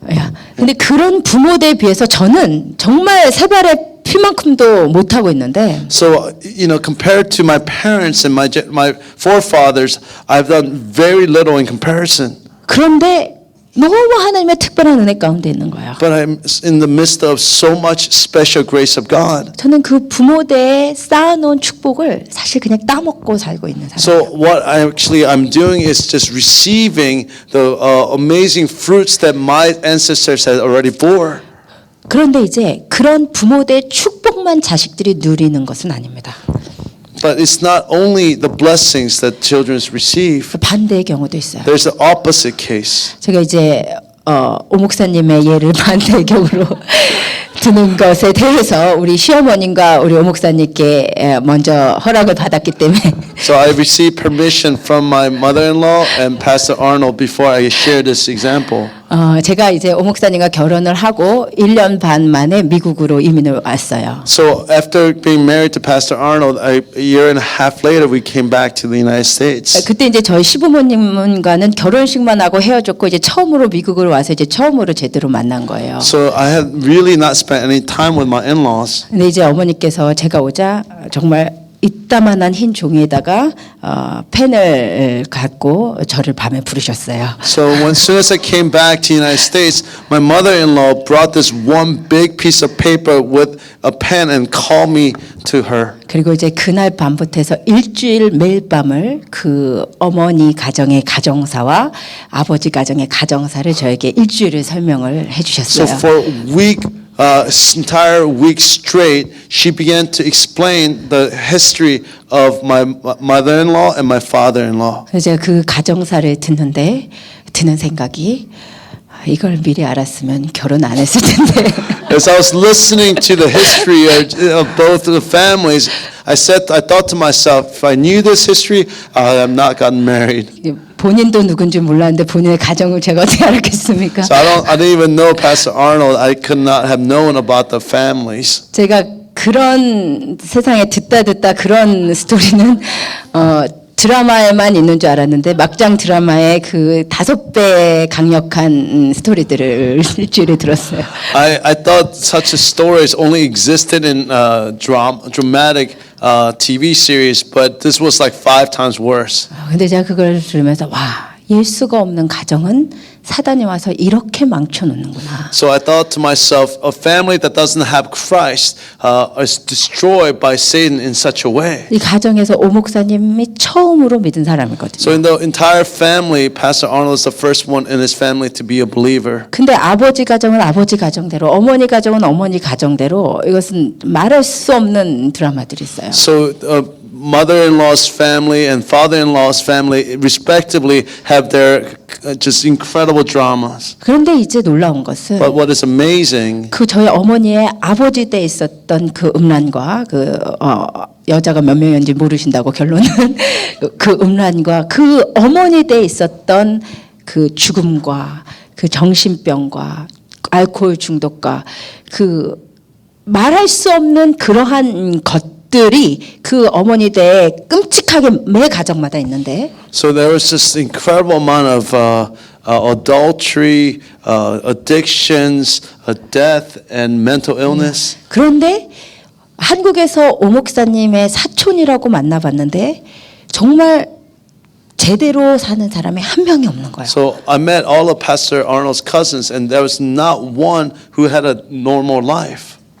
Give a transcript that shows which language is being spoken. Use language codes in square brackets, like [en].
[ko] 야, 근데 그런 부모들에 비해서 저는 정말 세 발의 피만큼도 못 하고 있는데 [en] So compared to my parents and my forefathers, I've done very little in comparison. [ko] 그런데 너무 하나님의 특별한 은혜 가운데 있는 거예요. [en] But I'm in the midst of so much special grace of God. [ko] 저는 그 부모대에 쌓아놓은 축복을 사실 그냥 따먹고 살고 있는 사람이에요. [en] So what I'm doing is just receiving the amazing fruits that my ancestors had already bore. [ko] 그런데 이제 그런 부모대의 축복만 자식들이 누리는 것은 아닙니다. [en] But it's not only the blessings that children receive. [ko] 반대의 경우도 있어요. [en] There's the opposite case. [ko] 제가 이제 오 목사님의 예를 반대의 경우로 드는 것에 대해서 우리 시어머님과 우리 오 목사님께 먼저 허락을 받았기 때문에 [en] So I received permission from my mother-in-law and Pastor Arnold before I share this example. [ko] 제가 이제 오 목사님과 결혼을 하고 1년 반 만에 미국으로 이민을 왔어요. [en] So after being married to Pastor Arnold, a year and a half later, we came back to the United States. [ko] 그때 이제 저희 시부모님과는 결혼식만 하고 헤어졌고 이제 처음으로 미국으로 와서 이제 처음으로 제대로 만난 거예요. [en] So I had really not spent any time with my in-laws. [ko] 근데 이제 어머니께서 제가 오자 정말 이따만한 흰 종이에다가 펜을 갖고 저를 밤에 부르셨어요. [en] So as soon as I came back to the United States, my mother-in-law brought this one big piece of paper with a pen and called me to her. [ko] 그리고 이제 그날 밤부터 해서 일주일 매일 밤을 그 어머니 가정의 가정사와 아버지 가정의 가정사를 저에게 일주일을 설명을 해주셨어요. [en] So for a week, entire week straight, she began to explain the history of my mother-in-law and my father-in-law. [ko] 그래서 제가 그 가정사를 듣는데 드는 생각이 이걸 미리 알았으면 결혼 안 했을 텐데. [en] As I was listening to the history of both the families, I thought to myself, if I knew this history, I would have not gotten married. [ko] 본인도 누군지 몰랐는데 본인의 가정을 제가 어떻게 알았겠습니까? [en] So I didn't even know Pastor Arnold. I could not have known about the families. [ko] 제가 그런 세상에 듣다 그런 스토리는 드라마에만 있는 줄 알았는데 막장 드라마의 그 5배 강력한 스토리들을 일주일에 들었어요. [en] I thought such a stories only existed in dramatic TV series, but this was like 5 times worse. [ko] 근데 제가 그걸 들으면서 와, 예수가 없는 가정은 사단이 와서 이렇게 망쳐놓는구나. [en] So I thought to myself, a family that doesn't have Christ is destroyed by Satan in such a way. [ko] 이 가정에서 오 목사님이 처음으로 믿은 사람이거든요. [en] So in the entire family, Pastor Arnold is the first one in his family to be a believer. [ko] 근데 아버지 가정은 아버지 가정대로, 어머니 가정은 어머니 가정대로 이것은 말할 수 없는 드라마들이 있어요. [en] So mother-in-law's family and father-in-law's family respectively have their just incredible dramas. [ko] 그런데 이제 놀라운 것은 [en] But what is amazing, [ko] 그 저희 어머니의 아버지 때 있었던 그 음란과 그 여자가 몇 명인지 모르신다고 결론은 그 음란과 그 어머니 때 있었던 그 죽음과 그 정신병과 알코올 중독과 그 말할 수 없는 그러한 것들이 그 어머니 때에 끔찍하게 매 가정마다 있는데 [en] so there was this incredible amount of adultery, addictions, death, and mental illness. [ko] 그런데 한국에서 오 목사님의 사촌이라고 만나봤는데 정말 제대로 사는 사람이 한 명이 없는 거예요. [en] So I met all of Pastor Arnold's cousins, and there was not one who had a normal life.